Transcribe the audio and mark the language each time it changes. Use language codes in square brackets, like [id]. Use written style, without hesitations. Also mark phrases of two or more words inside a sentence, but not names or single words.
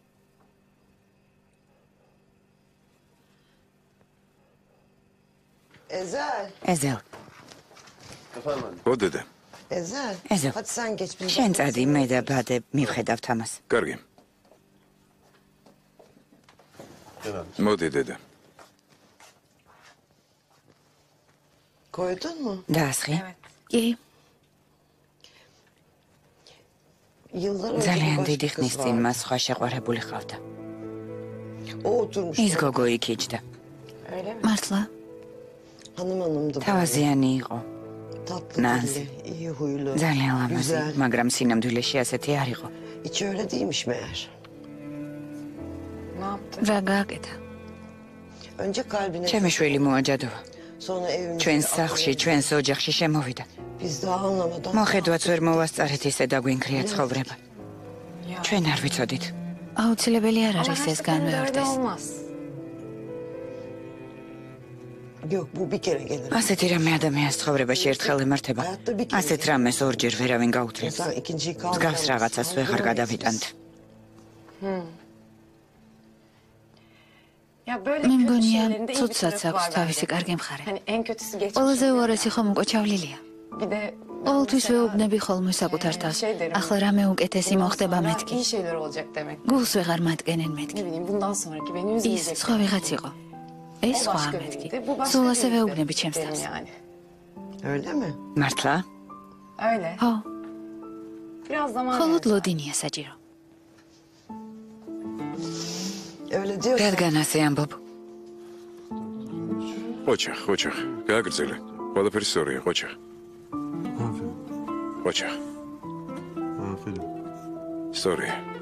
[ka] ეზელ. ოდედა. ეზელ. შენ წადი, მე და ბადე მივხედავთ ამას. კარგი. მოდი დედა. [tr] Koydun mu? [ka] დაასხი? კი. ძალიან დიდი ხნის წინ მას სხვა შეყვარებული ჰყავდა. ის გოგო იქ იჯდა. მართლა? თავაზიანი იყო. ნაზი. ძალიან ლამაზი, მაგრამ სინამდვილეში ასეთი არ იყო. [tr] Hiç öyle değilmiş meğer. [ka] რა გააკეთა? [tr] Önce kalbine. [ka] ჩემი შვილი მოაჯადოვა. [tr] Sonra evimize. [ka] ჩვენს სახლში, ჩვენს ოჯახში შემოვიდა. [tr] Biz daha anlamadan. [ka] მოხედვაც ვერ მოვასწარეთ ისე დაგვინქრია ცხოვრება. ჩვენ არ ვიცოდით. აუცილებელი არ არის ეს განმეორდეს. [tr] Yok bu bir kere gelir. [ka] ასეთი რამე ადამიანის ცხოვრებაში ერთხელ ემართება. ასეთ რამეს ორჯერ ვერავინ გაუძლებს. [tr] İnsan ikinciyi kaldı. [ka] მსგავს რაღაცას ვეღარ გადავიტანთ. მე მგონია, ცუდსაც აქვს თავისი კარგი მხარე. ყველაზე უარესი ხომ უკვე ჩავლილია. ყოველთვის ვეუბნები ხოლმე საკუთარ თავს. ახლა რამე უკეთესი მოხდება მეთქი. გულს ვეღარ მატკენენ მეთქი. ის სხვა ვიღაც იყო. ეს სხვა მეთქი. სულ ასე ვეუბნები ჩემს თავს. [tr] Öyle mi? [ka] მართლა? ხო. ხოლოდ ლოდინია საჭირო. [tr] Öyle diyor. [ka] რადგან ასე ამბობ? ოჩახ, გააგრძელე. ყველაფერი სწორია, ოჩახ. ოჩახ. სწორია.